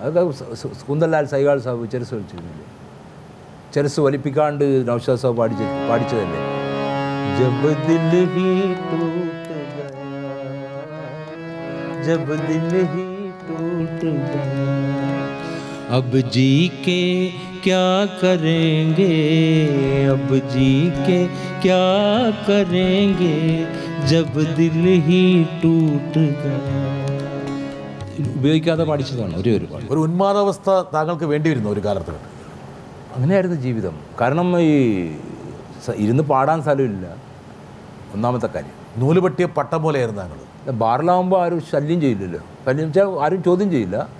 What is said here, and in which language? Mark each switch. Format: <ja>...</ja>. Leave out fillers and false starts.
<ml>അതൊക്കെ കുന്തലാൽ സൈഗാൾ സാബ് ചെരസ് വലിച്ചിരുന്നില്ലേ? ചെരസ് വലിപ്പിക്കാണ്ട് നൗഷാദ് സാബ് പാടിച്ചതല്ലേ?</ml> <hi>ജബ് ദിൽ he ടൂട്ട് Gaya, Jab Dil he ടൂട്ട് Gaya, अब जी के क्या करेंगे, अब जी के क्या करेंगे, जब दिल ही टूट गया.</hi> <ml>ഉപയോഗിക്കാതെ പാടിച്ചതാണ് ഒരേ ഒരു പാട്ട്. ഒരു ഉന്മാദാവസ്ഥ താങ്കൾക്ക് വേണ്ടി വരുന്നു ഒരു കാലത്ത്. അങ്ങനെയായിരുന്നു ജീവിതം. കാരണം ഈ ഇരുന്ന് പാടാൻ സ്ഥലമില്ല, ഒന്നാമത്തെ കാര്യം. നൂലുപെട്ടിയ പട്ടം പോലെയായിരുന്നു താങ്കൾ. ബാറിലാവുമ്പോൾ ആരും ശല്യം ചെയ്യില്ലല്ലോ. ശല്യം വെച്ചാൽ ആരും ചോദ്യം ചെയ്യില്ല.</ml>